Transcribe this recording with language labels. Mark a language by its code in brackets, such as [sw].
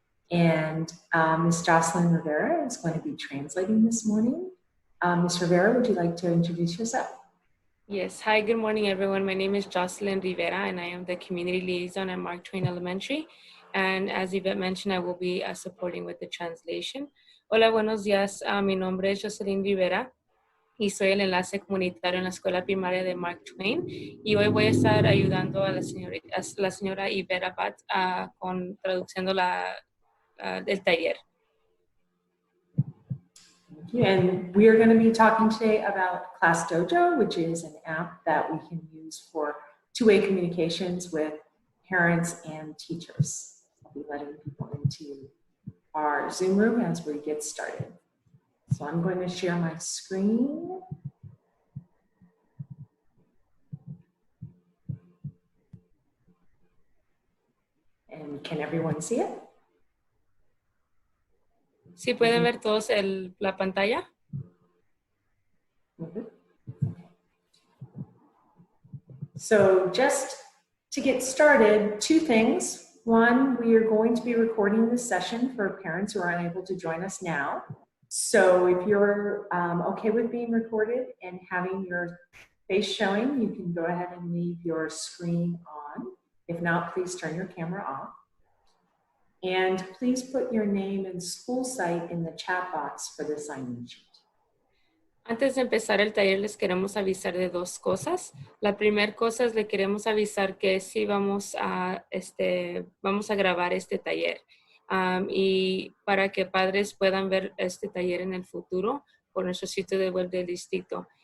[en] And Ms. Jocelyn Rivera is going to be translating this morning. Ms. Rivera, would you like to introduce yourself? Yes. Hi, good morning, everyone. My name is Jocelyn Rivera, and I am the Community Liaison at Mark Twain Elementary. And as Yvette mentioned, I will be supporting with the translation. [es] Hola, buenos días. Mi nombre es Jocelyn Rivera y soy el enlace comunitario en la escuela primaria de Mark Twain. Y hoy voy a estar ayudando a la señora Yvette Abad con traduciendo el taller. [en] Thank you. And we are going to be talking today about Class Dojo, which is an app that we can use for two-way communications with parents and teachers. I'll be letting people into our Zoom room as we get started. So I'm going to share my screen. And can everyone see it? [es] ¿Sí pueden ver todos la pantalla? [en] So just to get started, two things. One, we are going to be recording this session for parents who are unable to join us now. So if you're okay with being recorded and having your face showing, you can go ahead and leave your screen on. If not, please turn your camera off. And please put your name and school site in the chat box for the sign-in sheet. [es] Antes de empezar el taller les queremos avisar de dos cosas. La primera cosa es le queremos avisar que sí vamos a grabar este taller y para que padres puedan ver este taller en el futuro por nuestro sitio de web del distrito.